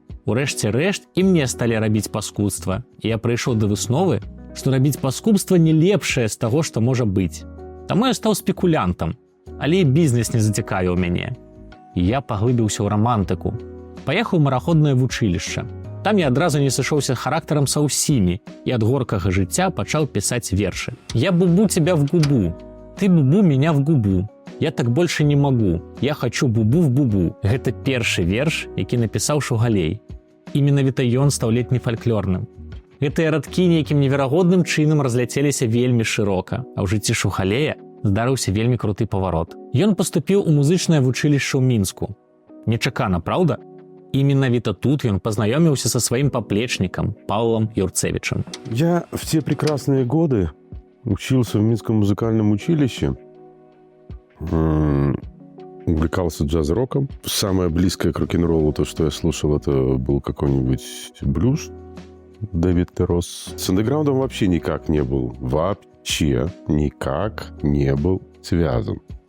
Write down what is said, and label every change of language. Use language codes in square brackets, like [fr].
[be] Урэшце рэшт і мне сталі рабіць паскудства, і я прыйшоў да высновы, што рабіць паскудства не лепшае з таго, што можа быць. Таму я стаў спекулянтам, але і бізнес не зацікавіў мяне. І я паглыбіўся ў рамантыку. Паехаў у мараходнае вучылішча. Там я адразу не сышоўся характарам са ўсімі і ад горкага жыцця пачаў пісаць вершы. [ru] Я бубу тебя в губу, ты бубу меня в губу. Я так больше не могу, я хочу бубу в бубу. [be] Гэта першы верш, які напісаў Шугалей. І менавіта ён стаў ледзь не фальклорным. Гэтыя радкі нейкім неверагодным чынам разляцеліся вельмі шырока, а ў жыцці Шугалея здарыўся вельмі круты паварот. Ён паступіў у музычнае вучылішча ў Мінску. Нечакана, праўда? І менавіта тут ён пазнаёміўся са сваім паплечнікам Павлом Юрцевичем. [ru] Я в те прекрасные годы учился в Минском музыкальном училище, увлекался джаз-роком. Самое близкое к рок-н-роллу, то, что я слушал, это был какой-нибудь блюз Дэвид Террос. С андеграундом вообще никак не был. Вообще никак не был связан.